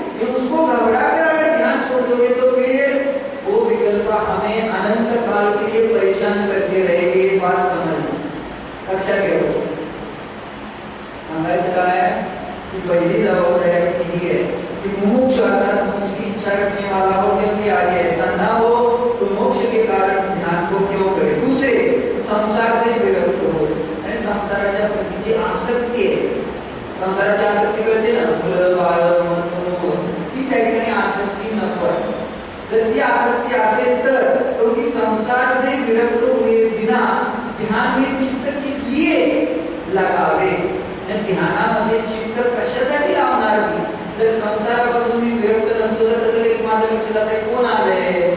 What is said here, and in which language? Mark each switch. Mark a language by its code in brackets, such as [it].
[hi] जब उसको घबरा कर अगर ध्यान छोड़ दोगे तो फिर वो विकल्प हमें अनंत काल के लिए परेशान करते रहेंगे. ये बात समझ [mr] लक्षात ठेवा. सांगायचं काय की पहिली जबाबदारी [hi] ही है कि मुमुक्ष अर्थात मोक्ष की इच्छा रखने वाला हो, क्योंकि आगे ऐसा ना हो तो मोक्ष के कारण ध्यान को क्यों करे. दूसरे संसार से विरक्त हो [mr] आणि संसाराच्या प्रती जी आसक्ती आहे, संसाराची आसक्ती करते ना मुलं बाळ ती त्या ठिकाणी आसक्ती नको आहे. जर ती आसक्ती असेल तर [hi] क्योंकि संसार से विरक्त हुए बिना ध्यान में चित्त किस लिए लगावे. [mr] ध्यानामध्ये चित्त कशासाठी लावणार मी? जर संसारापासून मी विरक्त नसतो तर तसं एक माझं लक्ष जाते कोण आलंय.